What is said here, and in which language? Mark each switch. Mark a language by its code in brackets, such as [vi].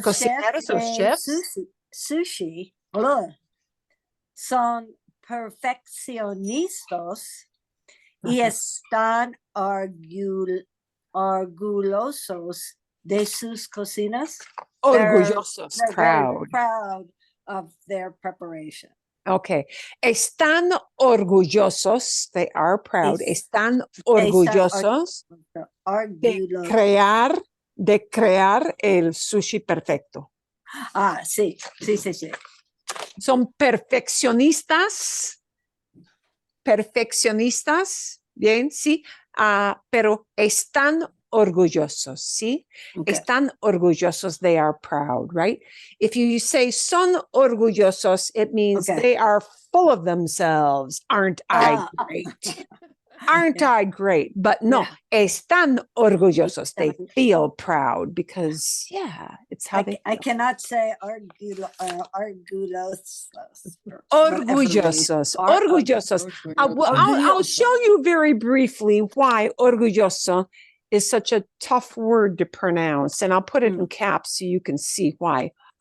[es] cocineros, [en] chefs [es] los chefs. sushi son perfeccionistas y están orgullosos de sus cocinas. Orgullosos, [en] They're very proud. proud of their preparation. Ok. [es] Están orgullosos, [en] they are proud, [es] están orgullosos de crear el sushi perfecto. Sí. Son perfeccionistas, bien, sí, pero están orgullosos, ¿sí? [en] Okay. [es] Están orgullosos, [en] they are proud, right? If you say [es] son orgullosos, [en] it means they are full of themselves. Aren't I great? Aren't I great? [es] But no, están orgullosos. [en] They feel proud because, yeah, it's how they feel. I cannot say orgullosos. [es] Orgullosos. [en] I'll show you very briefly why orgulloso is such a tough word to pronounce, and I'll put it in caps so you can see why.